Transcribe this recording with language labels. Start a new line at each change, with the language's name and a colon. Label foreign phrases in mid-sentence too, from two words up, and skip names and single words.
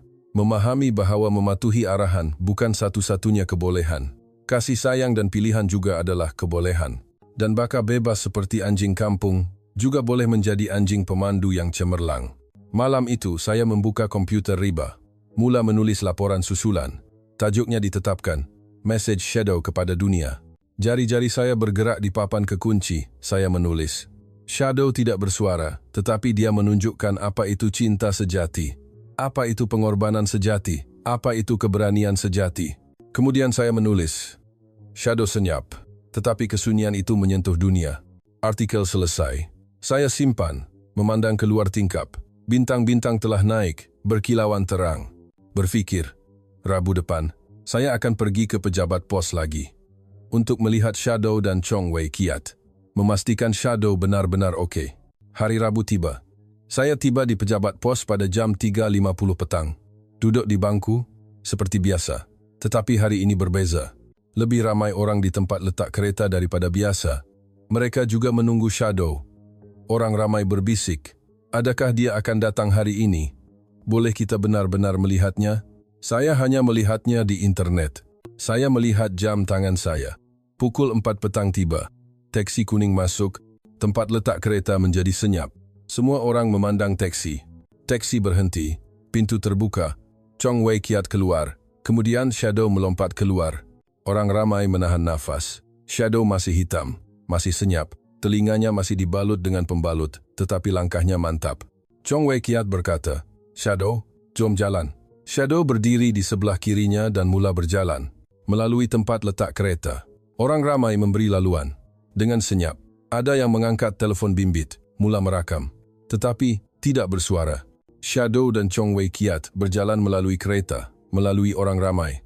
Malay: Memahami bahawa mematuhi arahan bukan satu-satunya kebolehan. Kasih sayang dan pilihan juga adalah kebolehan. Dan baka bebas seperti anjing kampung juga boleh menjadi anjing pemandu yang cemerlang. Malam itu saya membuka komputer riba. Mula menulis laporan susulan. Tajuknya ditetapkan, Message Shadow kepada dunia. Jari-jari saya bergerak di papan kekunci. Saya menulis. Shadow tidak bersuara, tetapi dia menunjukkan apa itu cinta sejati. Apa itu pengorbanan sejati. Apa itu keberanian sejati. Kemudian saya menulis. Shadow senyap, tetapi kesunyian itu menyentuh dunia. Artikel selesai. Saya simpan, memandang keluar tingkap. Bintang-bintang telah naik, berkilauan terang. Berfikir, Rabu depan, saya akan pergi ke pejabat pos lagi. Untuk melihat Shadow dan Chong Wei Kiat. Memastikan Shadow benar-benar okey. Hari Rabu tiba. Saya tiba di pejabat pos pada jam 3.50 petang. Duduk di bangku, seperti biasa. Tetapi hari ini berbeza. Lebih ramai orang di tempat letak kereta daripada biasa. Mereka juga menunggu Shadow. Orang ramai berbisik, adakah dia akan datang hari ini? Boleh kita benar-benar melihatnya? Saya hanya melihatnya di internet. Saya melihat jam tangan saya. Pukul 4 petang tiba. Teksi kuning masuk. Tempat letak kereta menjadi senyap. Semua orang memandang teksi. Teksi berhenti. Pintu terbuka. Chong Wei Kiat keluar. Kemudian Shadow melompat keluar. Orang ramai menahan nafas. Shadow masih hitam, masih senyap. Telinganya masih dibalut dengan pembalut, tetapi langkahnya mantap. Chong Wei Kiat berkata, "Shadow, jom jalan." Shadow berdiri di sebelah kirinya dan mula berjalan melalui tempat letak kereta. Orang ramai memberi laluan. Dengan senyap, ada yang mengangkat telefon bimbit, mula merakam. Tetapi tidak bersuara. Shadow dan Chong Wei Kiat berjalan melalui kereta, melalui orang ramai.